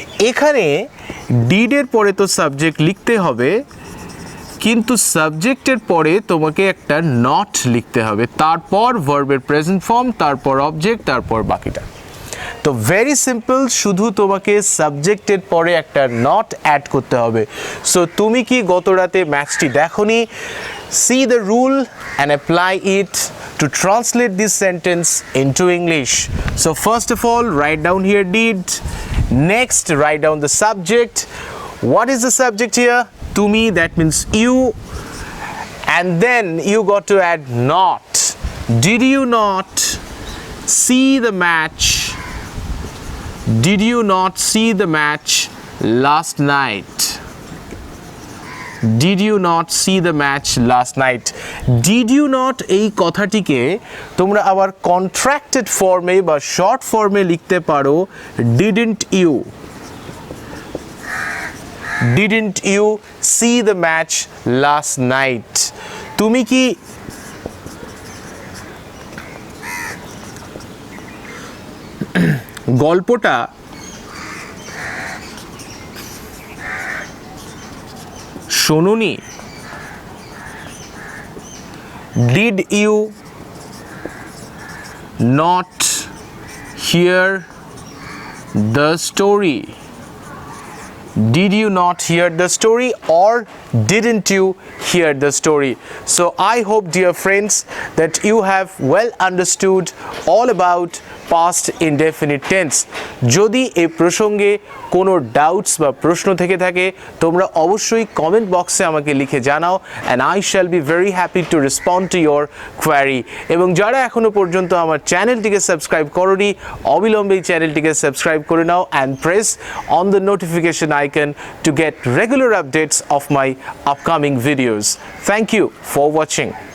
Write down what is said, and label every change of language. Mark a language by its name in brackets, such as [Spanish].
[Bangla] এখানে ডিডের পরে তো সাবজেক্ট লিখতে হবে, কিন্তু সাবজেক্টের পরে তোমাকে একটা নট লিখতে হবে, তারপর ভার্বের প্রেজেন্ট ফর্ম, তারপর অবজেক্ট, তারপর বাকিটা। তো ভেরি সিম্পল, শুধু তোমাকে সাবজেক্টের পরে একটা নট অ্যাড করতে হবে। [English] so [Bangla] তুমি কি গত রাতে ম্যাচটি দেখোনি? [English] See the rule and apply it to translate this sentence into English. So first of all, write down here did. Next, write down the subject. What is the subject here? To me, that means you. And then you got to add not. Did you not see the match? Did you not see the match last night? Did you not see the match last night? Did you not [Bangla] এই কথাটিকে তোমরা আবার contracted ফর্মে বা short ফর্মে লিখতে পারো [English] didn't you? Didn't you see the match last night? [Bangla] তুমি কি গল্পটা শোনোনি? [English] Did you not hear the story? Did you not hear the story, or didn't you hear the story? So I hope, dear friends, that you have well understood all about past indefinite tense. [Bangla] যদি এই প্রসঙ্গে কোনো doubts বা প্রশ্ন থেকে থাকে তোমরা অবশ্যই কমেন্ট বক্সে আমাকে লিখে জানাও, [English] and I shall be very happy to respond to your query. [Bangla] এবং যারা এখনো পর্যন্ত আমার চ্যানেলটিকে সাবস্ক্রাইব করোনি, অবিলম্বে এই চ্যানেলটিকে সাবস্ক্রাইব করে নাও [English] and press on the notification icon to get regular updates of my upcoming videos. Thank you for watching.